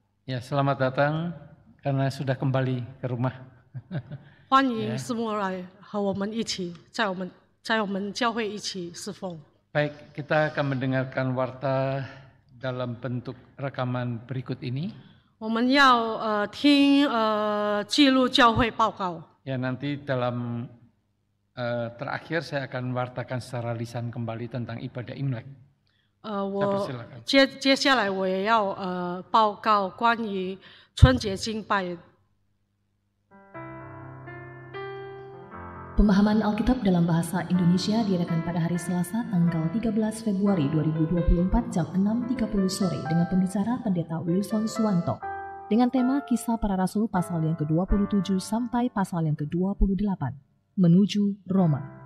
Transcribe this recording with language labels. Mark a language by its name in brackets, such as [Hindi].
[Indonesian] Ya, selamat datang karena sudah kembali ke rumah. [Chinese] 欢迎斯莫来和我们一起在我们教会一起侍奉。 [Indonesian] Baik, kita akan mendengarkan warta dalam bentuk rekaman berikut ini. [Chinese] 我们要听记录教会报告。 [Indonesian] Ya, nanti dalam terakhir saya akan wartakan secara lisan kembali tentang ibadah Imlek. [Chinese] 我接下来我也要报告关于春节敬拜。 [Indonesian] Pemahaman Alkitab dalam bahasa Indonesia diadakan pada hari Selasa tanggal 13 Februari 2024 jam 6.30 sore dengan pembicara Pendeta Wilson Suwanto dengan tema Kisah Para Rasul pasal yang ke-27 sampai pasal yang ke-28 menuju Roma.